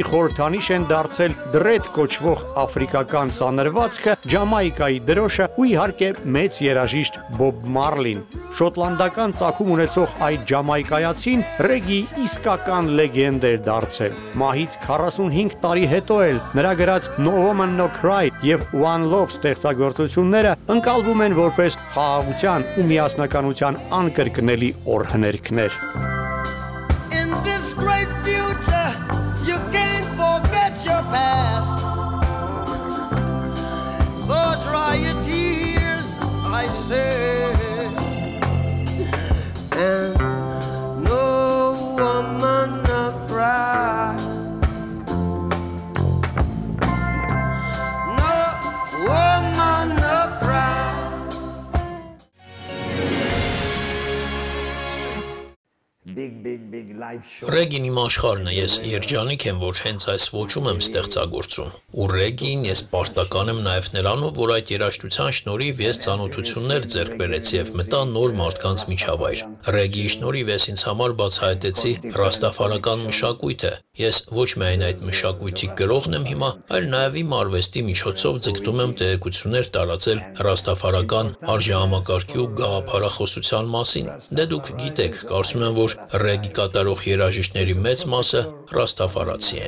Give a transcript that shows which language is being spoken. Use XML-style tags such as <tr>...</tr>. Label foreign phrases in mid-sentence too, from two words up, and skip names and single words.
<hy>խորհրդանիշ են դարձել դրեդ կոչվող աֆրիկական սանրվածքը, Ջամայկայի դրոշը ու իհարկե մեծ երաժիշտ Բոբ Մարլին։ Շոտլանդական ծագում ունեցող այդ ջամայկայացին ռեգի իսկական լեգենդ էր դարձել։ Մահից 45 տարի հետո էլ նրա գրած No Woman No Cry եւ One Love ստեղծագործությունները ընկալվում են որպես խաղաղության ու միասնականության անկրկնելի օրհներգներ։</hy> <en>In this great future, you can't forget your past. So dry your tears, I say, and no woman no cry. No woman no cry. Big live show.</en> <hy>Ռեգին իմ աշխարհն է, ես երջանիկ եմ, որ հենց այս ոճում եմ ստեղծագործում։ Ու ռեգին ես պարտական եմ նաև նրանով, որ այդ երաժշտության շնորհիվ ես ծանոթություններ ձեռք բերեցի եւ մտա նոր մարդկանց միջավայր։ Ռեգիի շնորհիվ ես ինձ համար բացահայտեցի ռաստաֆարական մշակույթը։ Ես ոչ միայն այդ մշակույթի գրողն եմ հիմա, այլ նաև իմ արվեստի միջոցով ձգտում եմ տեղեկություններ տարածել ռաստաֆարական արժեհամակարգի ու գաղափարախոսության մասին։ Դե դուք գիտեք, կարծում եմ, որ ռեգի կատարող երաժիշտների մեծ մասը ռաստաֆարացի են։</hy>